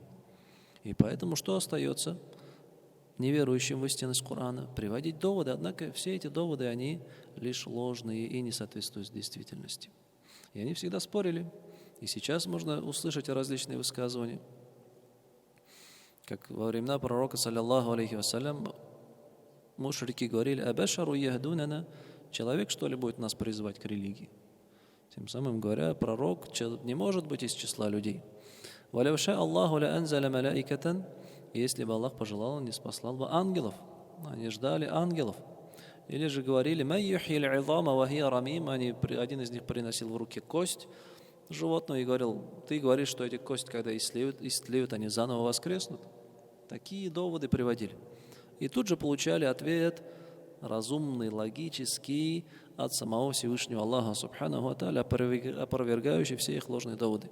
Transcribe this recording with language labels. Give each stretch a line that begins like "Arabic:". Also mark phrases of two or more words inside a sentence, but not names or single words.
Russian: И поэтому что остается неверующим в истинность Корана? Приводить доводы, однако все эти доводы, они лишь ложные и не соответствуют действительности. И они всегда спорили. И сейчас можно услышать различные высказывания. Как во времена пророка,
Arabic: صلى الله عليه وسلم,
Russian: мушрики говорили:
Arabic: «أبشر يهدوننا»,
Russian: человек, что ли, будет нас призывать к религии? Тем самым говоря, пророк не может быть из числа людей.
Arabic: «ولو شاء الله لأنزل ملائكة»,
Russian: если бы Аллах пожелал, он не спаслал бы ангелов. Они ждали ангелов. Или же говорили,
Arabic: «من يحيي العظام وهي رميم».
Russian: Один из них приносил в руки кость животного и говорил, ты говоришь, что эти кости, когда истлеют, они заново воскреснут. Такие доводы приводили. И тут же получали ответ разумный, логический от самого Всевышнего Аллаха
Arabic: سبحانه وتعالى,
Russian: опровергающий все их ложные доводы.